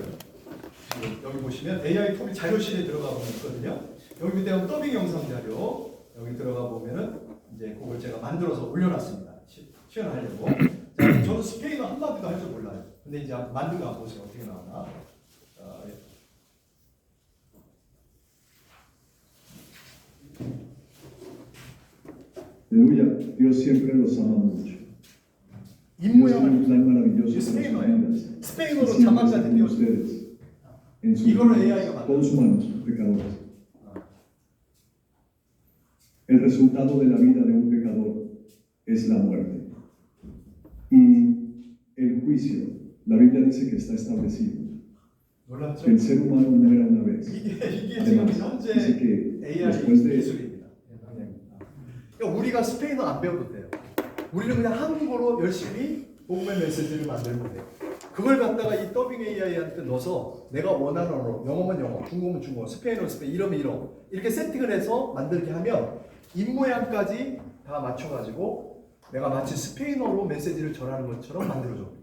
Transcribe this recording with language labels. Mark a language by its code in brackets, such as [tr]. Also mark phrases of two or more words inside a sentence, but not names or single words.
[ko] 지금 여기 보시면 AI 톱이 자료실에 들어가 보면 있거든요. 여기 밑에 보면 더빙 영상 자료 여기 들어가 보면은 이제 그걸 제가 만들어서 올려놨습니다. 시연하려고. 자, 저는 스페인어 한마디도 할 줄 몰라요. 근데 이제 만든 거 한번 보세요. 어떻게 나오나. 자, [es] Aleluya, Dios siempre los ama mucho. Dios tiene un plan maravilloso para sus vidas. [ko] 스페인어로 [es] Siempre [ko] 자막까지 [es] está con [ko] 띄워. [es] ustedes. En sus [ko] 이거를 [es] vidas, [ko] AI가 만들어. [es] todos humanos, pecadores. El resultado de la vida de un pecador es la muerte. Y el juicio, la Biblia dice que está establecido. [ko] 놀랍죠? [es] Que el ser humano muera una vez. [ko] 이게 지금 [es] Además, [ko] 현재 [es] dice que [ko] AI [es] después de [ko] 기술입니다. 그러니까 우리가 스페인어 안 배워도 돼요. 우리는 그냥 한국어로 열심히 복음의 메시지를 만들면 돼요. 그걸 갖다가 이 더빙 AI한테 넣어서 내가 원하는 언어로 영어면 영어, 중국어면 중국어, 스페인어는 스페인, 이러면 이러 이렇게 세팅을 해서 만들게 하면 입모양까지 다 맞춰가지고 내가 마치 스페인어로 메시지를 전하는 것처럼 만들어줘.